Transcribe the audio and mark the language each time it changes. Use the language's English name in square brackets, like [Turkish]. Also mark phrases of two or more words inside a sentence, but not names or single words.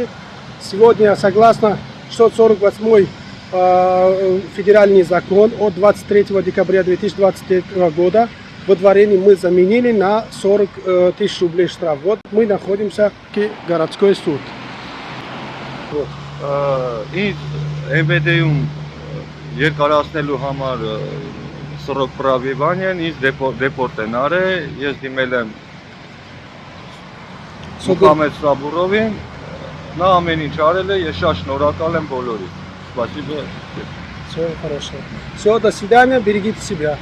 [Russian] Сегодня, согласно 648 федеральный закон от 23 декабря 2023 года, выдворение мы заменили на 40 тысяч рублей штраф. Вот мы находимся в городской суд. Вот. [Armenian] И МВД-ում երկարացնելու համար [Russian] срок проживания [Armenian] ինձ դեպորտ են արել, ես դիմել եմ Մուխամեդ Սաբուրովին, նա ամեն ինչ արել է, ես շատ շնորհակալ եմ բոլորին։ Спасибо. [Russian] Все хорошо. Все, до свидания, берегите себя.